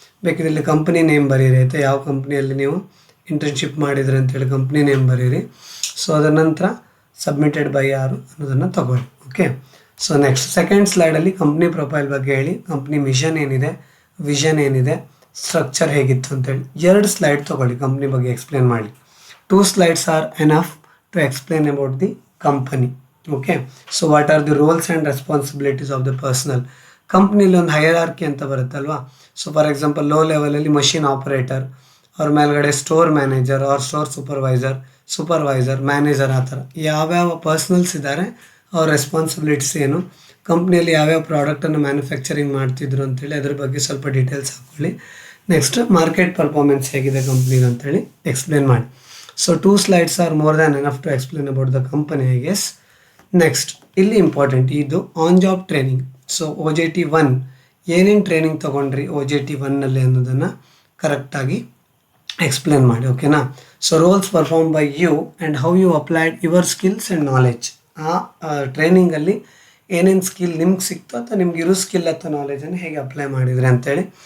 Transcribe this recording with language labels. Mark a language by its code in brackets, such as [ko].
[kn] ಬೇಕಿದ್ರೆ ಇಲ್ಲಿ company name ಬರೀರಿ ಆಯಿತಾ, ಯಾವ ಕಂಪ್ನಿಯಲ್ಲಿ ನೀವು ಇಂಟರ್ನ್ಶಿಪ್ ಮಾಡಿದ್ರೆ ಅಂತೇಳಿ ಕಂಪ್ನಿ ನೇಮ್ ಬರೀರಿ. ಸೊ ಅದರ ನಂತರ ಸಬ್ಮಿಟೆಡ್ ಬೈ ಯಾರು ಅನ್ನೋದನ್ನು ತಗೊಳ್ಳಿ. Okay so next second ಸ್ಲೈಡಲ್ಲಿ company profile ಬಗ್ಗೆ ಹೇಳಿ, ಕಂಪ್ನಿ ಮಿಷನ್ ಏನಿದೆ, ವಿಷನ್ ಏನಿದೆ, ಸ್ಟ್ರಕ್ಚರ್ ಹೇಗಿತ್ತು ಅಂತೇಳಿ 2 ಸ್ಲೈಡ್ ತೊಗೊಳ್ಳಿ ಕಂಪ್ನಿ ಬಗ್ಗೆ ಎಕ್ಸ್ಪ್ಲೇನ್ ಮಾಡಿ. [en] 2 slides are enough to explain about the company. Okay, so what are the roles and responsibilities of the personnel? [kn] ಕಂಪ್ನಿಲಿ ಒಂದು ಹೈರಾರ್ಕಿ ಅಂತ ಬರುತ್ತಲ್ವಾ. ಸೊ ಫಾರ್ ಎಕ್ಸಾಂಪಲ್ ಲೋ ಲೆವೆಲಲ್ಲಿ ಮಷಿನ್ ಆಪರೇಟರ್, ಅವ್ರ ಮೇಲ್ಗಡೆ store manager R store supervisor manager, ಆ ಥರ ಯಾವ್ಯಾವ ಪರ್ಸ್ನಲ್ಸ್ ಇದ್ದಾರೆ, ಅವ್ರ ರೆಸ್ಪಾನ್ಸಿಬಿಲಿಟೀಸ್ ಏನು, ಕಂಪ್ನಿಯಲ್ಲಿ ಯಾವ್ಯಾವ ಪ್ರಾಡಕ್ಟನ್ನು ಮ್ಯಾನುಫ್ಯಾಕ್ಚರಿಂಗ್ ಮಾಡ್ತಿದ್ರು ಅಂತೇಳಿ ಅದ್ರ ಬಗ್ಗೆ ಸ್ವಲ್ಪ ಡೀಟೇಲ್ಸ್ ಹಾಕ್ಕೊಳ್ಳಿ. ನೆಕ್ಸ್ಟ್ ಮಾರ್ಕೆಟ್ ಪರ್ಫಾರ್ಮೆನ್ಸ್ ಹೇಗಿದೆ ಕಂಪ್ನಿದು ಅಂತೇಳಿ ಎಕ್ಸ್ಪ್ಲೇನ್ ಮಾಡಿ. [en] So 2 slides are more than enough to explain about the company, I guess. [kn] Next ಇಲ್ಲಿ ಇಂಪಾರ್ಟೆಂಟ್ ಇದು on job training. So OJT 1 ಏನೇನು ಟ್ರೈನಿಂಗ್ ತೊಗೊಂಡ್ರಿ OJT 1ನಲ್ಲಿ ಅನ್ನೋದನ್ನು ಕರೆಕ್ಟಾಗಿ ಎಕ್ಸ್ಪ್ಲೇನ್ ಮಾಡಿ, ಓಕೆನಾ. [en] So roles perform by you and how you applied your skills and knowledge. [kn] ಆ ಟ್ರೈನಿಂಗಲ್ಲಿ ಏನೇನು ಸ್ಕಿಲ್ ನಿಮ್ಗೆ ಸಿಕ್ತೋ ಅಥವಾ ನಿಮ್ಗೆ ಇರೋ ಸ್ಕಿಲ್ ಅಥವಾ ನಾಲೆಜನ್ನು ಹೇಗೆ ಅಪ್ಲೈ ಮಾಡಿದ್ರಿ ಅಂತೇಳಿ.